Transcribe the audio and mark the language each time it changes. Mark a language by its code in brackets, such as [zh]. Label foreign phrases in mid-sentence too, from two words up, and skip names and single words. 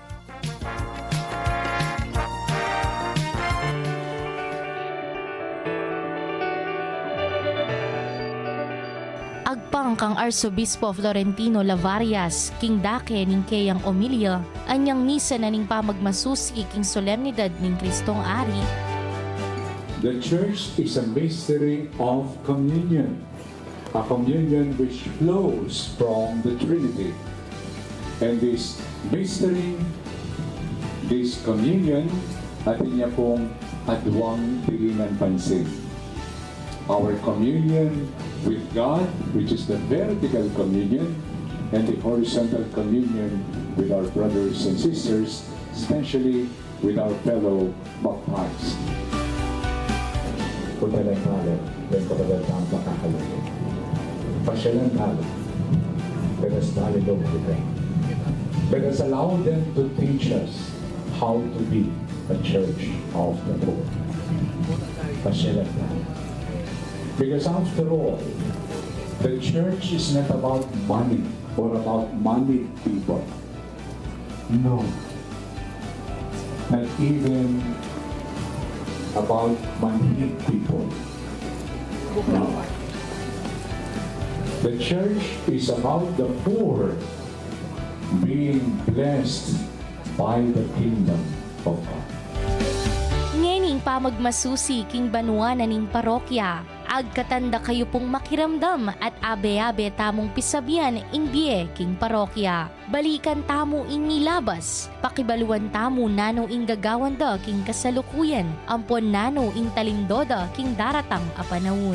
[pam] Agpang kang Arsobispo Florentino Lavarias, King Dake ning Keyang Omilia, anyang misa na ning pamagmasusi king solemnidad ning Kristong Ari. [en] The Church is a mystery of communion, a communion which flows from the Trinity. And this mystery, this communion, [pam] atin niya pong adwang pilinan pansin. [en] Our communion with God, which is the vertical communion, and the horizontal communion with our brothers and sisters, especially with our fellow baptized. [pam] Punta ng talo, may kapalatang pakakalunin. Pasyalan talo, [en] let us dialogue with them. Let us allow them to teach us how to be a church of the poor. [pam] Pasyalan talo. [en] Because after all, the church is not about money or about money people. No. Not even about money people. No. The church is about the poor being blessed by the kingdom of God. [pam] Ngening pamagmasusi king banwa na ning parokya, agkatanda kayo pong makiramdam at abe-abe tamong pisabihan imbye king parokya. Balikan tamo ing nilabas, pakibaluan tamo nano ing gagawan da king kasalukuyan, ampon nano ing talindoda king daratang apanawon.